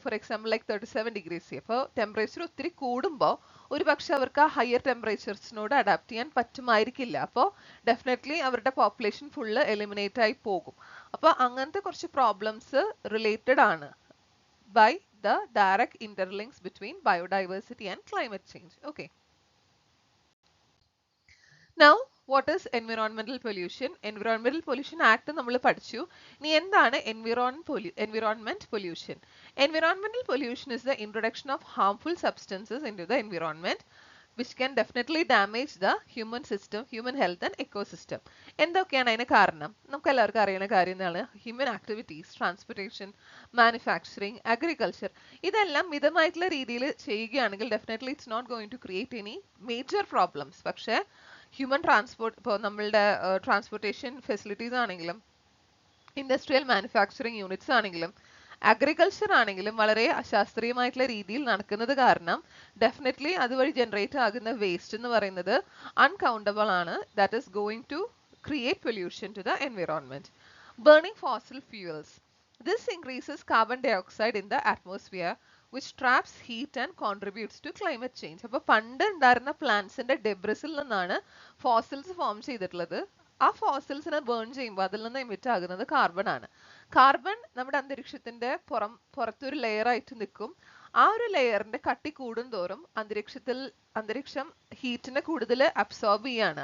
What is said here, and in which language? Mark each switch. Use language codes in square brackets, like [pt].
[en] For example like 37 degrees C. [ml] അപ്പോൾ temperature ഒത്തിരി കൂടുമ്പോൾ ഒരു പക്ഷെ അവർക്ക് ആ ഹയർ ടെമ്പറേച്ചേഴ്സിനോട് അഡാപ്റ്റ് ചെയ്യാൻ പറ്റുമായിരിക്കില്ല. അപ്പോൾ ഡെഫിനറ്റ്ലി അവരുടെ പോപ്പുലേഷൻ ഫുള്ള് എലിമിനേറ്റ് ആയി പോകും. അപ്പോൾ അങ്ങനത്തെ കുറച്ച് പ്രോബ്ലംസ് റിലേറ്റഡ് ആണ് [en] By the direct interlinks between biodiversity and climate change. Okay, now what is environmental pollution? [ml] Environmental Pollution Act നമ്മൾ പഠിച്ചു. ഇനി എന്താണ് environment pollution? [en] Environmental pollution is the introduction of harmful substances into the environment which can definitely damage the human system, human health and ecosystem. [ml] എന്തൊക്കെയാണ് അതിന് കാരണം? നമുക്ക് എല്ലാവർക്കും അറിയുന്ന കാര്യമാണ് human activities, transportation, manufacturing, agriculture. ഇതെല്ലാം മിതമായിട്ടുള്ള രീതിയിൽ ചെയ്യുകയാണെങ്കിൽ definitely [en] It's not going to create any major problems. [ml] പക്ഷേ ഹ്യൂമൻ ട്രാൻസ്പോർട്ട്, ഇപ്പോൾ നമ്മളുടെ ട്രാൻസ്പോർട്ടേഷൻ ഫെസിലിറ്റീസ് ആണെങ്കിലും ഇൻഡസ്ട്രിയൽ മാനുഫാക്ചറിങ് യൂണിറ്റ്സ് ആണെങ്കിലും അഗ്രികൾച്ചർ ആണെങ്കിലും വളരെ അശാസ്ത്രീയമായിട്ടുള്ള രീതിയിൽ നടക്കുന്നത് കാരണം ഡെഫിനറ്റ്ലി അതുവഴി ജനറേറ്റ് ആകുന്ന വേസ്റ്റ് എന്ന് പറയുന്നത് അൺകൗണ്ടബിൾ ആണ്. [en] That is going to create pollution to the environment. Burning fossil fuels. This increases carbon dioxide in the atmosphere, which traps heat and contributes to climate change. [ml] അപ്പോൾ പണ്ട് ഉണ്ടായിരുന്ന പ്ലാന്റ്സിന്റെ ഡെബ്രിസിൽ നിന്നാണ് fossils form ചെയ്തിട്ടുള്ളത്. ആ ഫോസിൽസിനെ burn ചെയ്യുമ്പോൾ അതിൽ നിന്ന് എമിറ്റ് ആകുന്നത് കാർബൺ ആണ്. കാർബൺ നമ്മുടെ അന്തരീക്ഷത്തിന്റെ പുറത്തൊരു ലെയർ ആയിട്ട് നിൽക്കും. ആ ഒരു ലെയറിന്റെ കട്ടി കൂടുന്തോറും അന്തരീക്ഷം ഹീറ്റിനെ കൂടുതൽ അബ്സോർബ് ചെയ്യാണ്.